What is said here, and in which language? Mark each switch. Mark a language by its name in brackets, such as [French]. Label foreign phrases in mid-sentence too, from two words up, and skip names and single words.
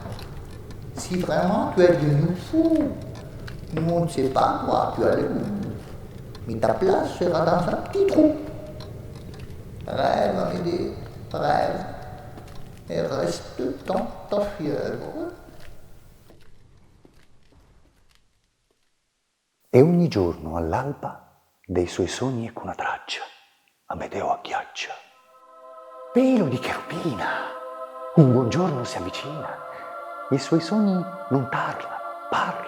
[French] Si vraiment tu es devenu fou, nous on ne sait pas quoi tu allais où. Mais ta place sera dans un petit trou. Rêve, Amédée, rêve, et reste dans ta fièvre. [Italian] E ogni giorno all'alba dei suoi sogni ecco una traccia, Amedeo agghiaccia. Pelo di cherubina, un buongiorno si avvicina. I suoi sogni non parlano.